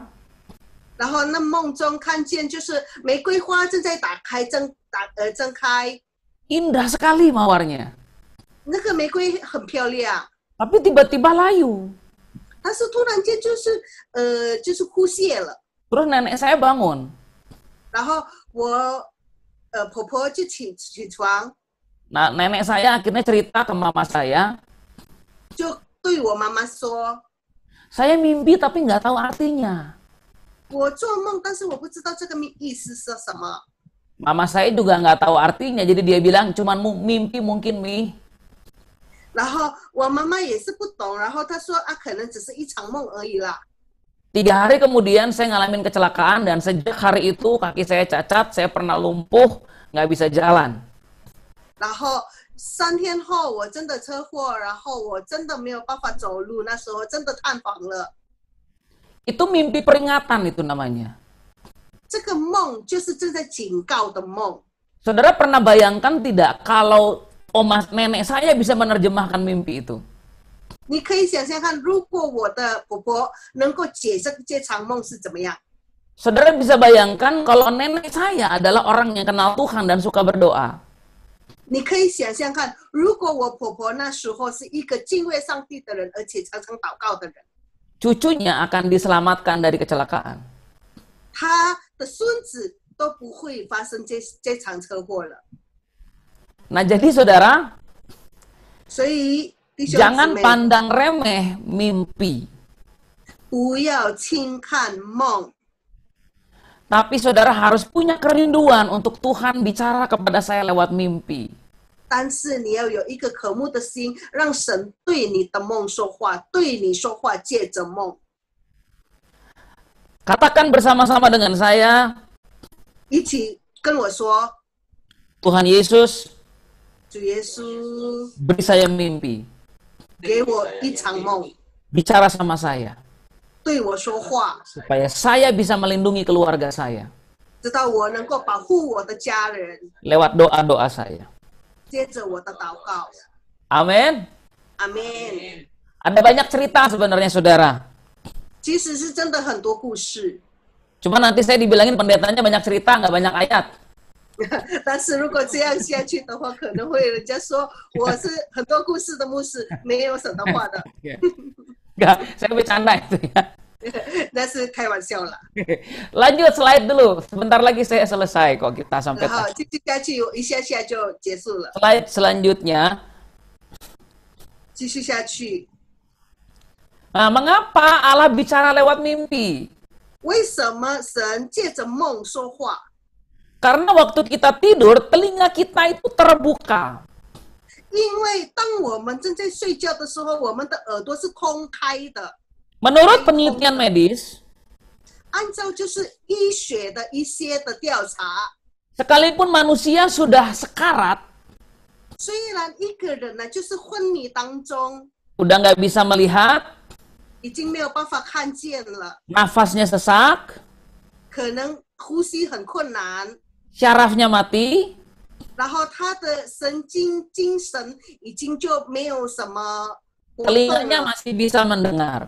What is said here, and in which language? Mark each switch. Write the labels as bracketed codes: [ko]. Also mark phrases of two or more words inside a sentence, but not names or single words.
[zh] 然后那梦中看见就是玫瑰花正在睁开， [id] Indah sekali mawarnya. [zh] 那个玫瑰很漂亮， [id] Tapi tiba-tiba layu. [zh] 但是突然间就是枯谢了， [id] Terus nenek saya bangun. [zh] 然后我婆婆就起床， [id] Nah, nenek saya akhirnya cerita ke mama saya, [zh] 就对我妈妈说， [id] saya mimpi tapi nggak tahu artinya. [zh] 我做梦，但是我不知道这个意思是什么。 [id] Mama saya juga nggak tahu artinya, jadi dia bilang cuman mimpi mungkin Mi. [zh] 然后我妈妈也是不懂，然后她说啊，可能只是一场梦而已啦。 [id] 3 hari kemudian saya ngalamin kecelakaan dan sejak hari itu kaki saya cacat, saya pernah lumpuh, nggak bisa jalan. [zh] 然后3天后我真的车祸，然后我真的没有办法走路，那时候真的瘫房了。 [id] Itu mimpi peringatan itu namanya. [zh] 这个梦就是正在警告的梦。 [id] Saudara pernah bayangkan tidak kalau nenek saya bisa menerjemahkan mimpi itu? [zh] 你可以想象看，如果我的婆婆能够解这场梦是怎么样？ [id] Saudara bisa bayangkan kalau nenek saya adalah orang yang kenal Tuhan dan suka berdoa. [zh] 你可以想象看，如果我婆婆那时候是一个敬畏上帝的人，而且常常祷告的人， [id] Cucunya akan diselamatkan dari kecelakaan. [zh] 她的孙子都不会发生这场车祸了。 [id] Nah, jadi saudara, [zh] 所以弟兄姊 [id] jangan [zh] 妹， [id] pandang remeh mimpi. [zh] 不要轻看梦。 [id] Tapi saudara harus punya kerinduan untuk Tuhan bicara kepada saya lewat mimpi. [zh] 但是你要有一个渴慕的心，让神对你的梦说话，对你说话，借着梦。 [id] Katakan bersama-sama dengan saya, [zh] 一起跟我说， [id] Tuhan Yesus, [zh] 主耶稣 [id] beri saya mimpi. [zh] 给我一场梦， [id] Bicara sama saya. [zh] 对我说话， [id] Supaya saya bisa melindungi keluarga saya. [zh] 直到我能够保护我的家人， [id] Lewat doa-doa saya. [zh] 接着我的祷告。 [id] Amin. [zh] 阿门。 [id] Ada banyak cerita sebenarnya saudara. [zh] 其实是真的很多故事， [id] Cuma nanti saya dibilangin pendetanya banyak cerita, nggak banyak ayat. [zh] 但是如果这样下去的话，可能会人家说我是很多故事的牧师，没有神的话的。 [id] Nggak, saya bercanda itu ya. [zh] 那是开玩笑啦。 [id] Lanjut slide dulu. Sebentar lagi saya selesai kok kita sampai [zh] 然后继续下去，一下下就结束了。 [id] slide selanjutnya. [zh] 继续下去， [id] Nah, mengapa Allah bicara lewat mimpi? [zh] 为什么神借着梦说话？ [id] Karena waktu kita tidur, telinga kita itu terbuka. [zh] 因为当我们正在睡觉的时候，我们的耳朵是空开的。 [id] Menurut penelitian medis, [zh] 按照就是医学的一些的调查， [id] sekalipun manusia sudah sekarat, [zh] 虽然一个人呢就是昏迷当中， [id] udah nggak bisa melihat, [zh] 已经没有办法看见了， [id] nafasnya sesak, [zh] 可能呼吸很困难， [id] syarafnya mati, [zh] 然后他的精神已经就没有什么活动 [id] telinganya [zh] 了， [id] masih bisa mendengar.